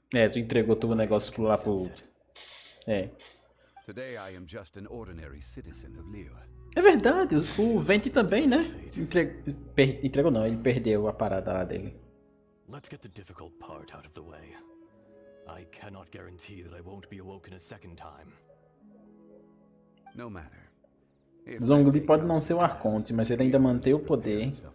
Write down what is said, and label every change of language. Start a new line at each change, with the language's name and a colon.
Portuguese: É, tu entregou todo o negócio lá pro... É.
English: Today I am just an ordinary citizen of Liyue.
Portuguese: É verdade, o Venti também, né? Entregou não, ele perdeu a parada lá dele.
English: Let's get the difficult part out of the way. I cannot guarantee that I won't be awoken a second time. No matter.
Portuguese: Zhongli pode não ser o Arconte, mas ele ainda mantém o poder.